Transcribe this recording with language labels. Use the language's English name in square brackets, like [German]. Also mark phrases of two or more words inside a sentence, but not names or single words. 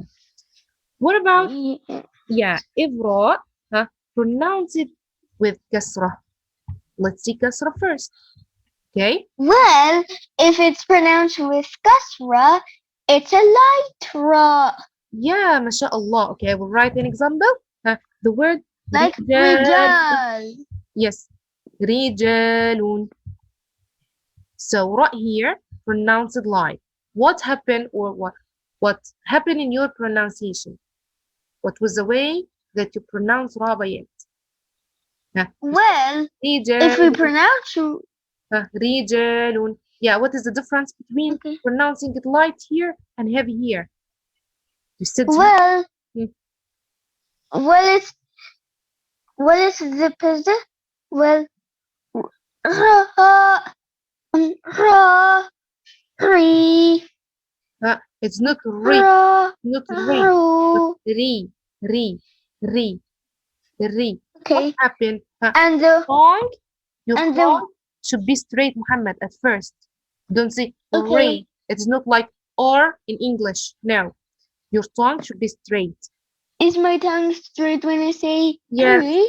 [English] What about if راء pronounce it with كسرة? Let's see كسرة first. Okay. Well, if it's pronounced with kasra, it's a light ra. Yeah, mashallah. Okay, I will write an example. The word Like [Arabic] رجال. rijal. [English] Yes, رجال. So right here, pronounced light. What happened or what happened in your pronunciation? What was the way that you pronounce ra bayat? Well, [Arabic] رجال. [English] if we pronounce [Arabic] رجال. [English] Yeah, what is the difference between pronouncing it light here and heavy here? You said well, it's the position. Well, ra, ra, re, it's not re, ra, not re, ru. re, re, re, re. Okay. What happened? And the Tongue, your and tongue should be straight, Muhammad, at first. Don't say Okay. re. It's not like or in English. No, your tongue should be straight. Is my tongue straight when I say Yes. re?